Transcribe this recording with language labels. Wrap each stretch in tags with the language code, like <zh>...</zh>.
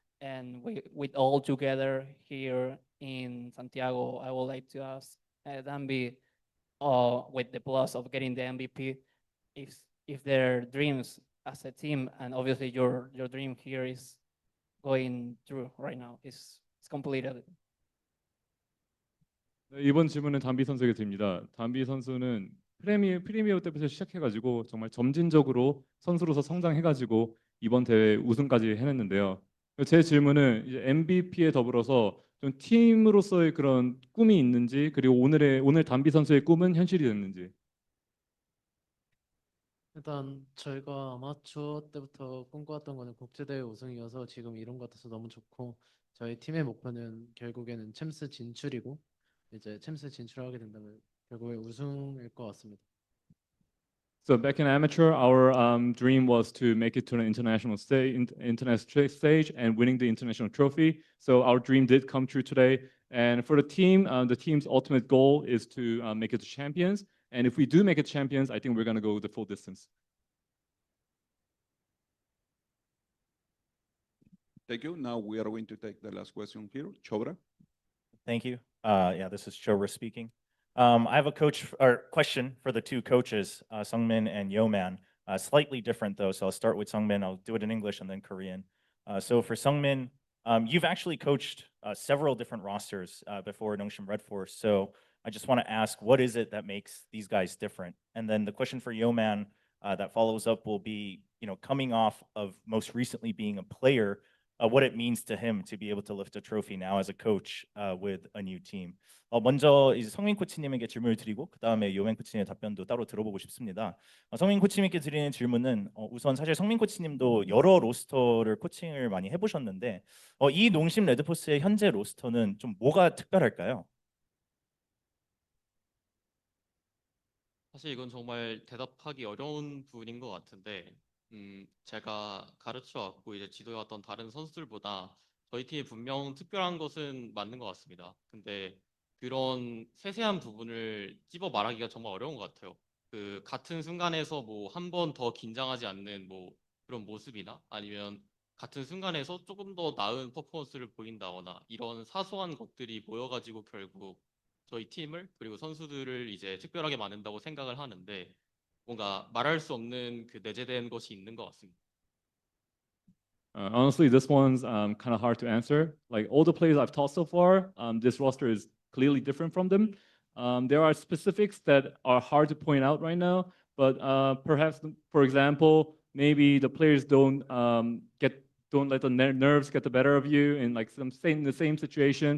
<en>And with all together here in Santiago, I would like to ask Dambi, with the plus of getting the MVP, if their dreams as a team, and obviously your dream here is going through right now, is completed.</en> <ko>네, 이번 질문은 담비 선수에게 드립니다. 담비 선수는 프리미어 때부터 시작해가지고 정말 점진적으로 선수로서 성장해가지고 이번 대회 우승까지 해냈는데요. 제 질문은 이제 MVP에 더불어서 좀 팀으로서의 그런 꿈이 있는지, 그리고 오늘 담비 선수의 꿈은 현실이 됐는지. 일단 저희가 아마추어 때부터 꿈꿔왔던 거는 국제대회 우승이어서 지금 이룬 것 같아서 너무 좋고, 저희 팀의 목표는 결국에는 챔스 진출이고, 이제 챔스 진출하게 된다면 결국에 우승일 것 같습니다.</ko> <en>So back in amateur, our dream was to make it to an international stage and winning the international trophy. So our dream did come true today. And for the team's ultimate goal is to make it to champions. And if we do make it champions, I think we're going to go the full distance. Thank you. Now we are going to take the last question here. Chobra. Thank you. Yeah, this is Chobra speaking. I have a question for the two coaches, Sungmin and Yeoman. Slightly different though, so I'll start with Sungmin. I'll do it in English and then Korean. So for Sungmin, you've actually coached several different rosters before Nongshim Red Force. So I just want to ask, what is it that makes these guys different? And then the question for Yeoman that follows up will be, coming off of most recently being a player, what it means to him to be able to lift a trophy now as a coach with a new team.</en> <ko>먼저 이제 성민 코치님에게 질문을 드리고 그 다음에 요맨 코치님의 답변도 따로 들어보고 싶습니다. 성민 코치님께 드리는 질문은 우선 사실 성민 코치님도 여러 로스터를 코칭을 많이 해보셨는데 이 농심 레드포스의 현재 로스터는 좀 뭐가 특별할까요? 사실 이건 정말 대답하기 어려운 부분인 것 같은데, 제가 가르쳐왔고 이제 지도해왔던 다른 선수들보다 저희 팀이 분명 특별한 것은 맞는 것 같습니다. 근데 그런 세세한 부분을 찝어 말하기가 정말 어려운 것 같아요. 그 같은 순간에서 뭐 한 번 더 긴장하지 않는 뭐 그런 모습이나 아니면 같은 순간에서 조금 더 나은 퍼포먼스를 보인다거나 이런 사소한 것들이 모여가지고 결국 저희 팀을 그리고 선수들을 이제 특별하게 만든다고 생각을 하는데, 뭔가 말할 수 없는 그 내재된 것이 있는 것 같습니다.</ko> <en>Honestly, this one's kind of hard to answer. Like all the players I've taught so far, this roster is clearly different from them. There are specifics that are hard to point out right now, but perhaps, for example, maybe the players don't let the nerves get the better of you in like in the same situation.</en>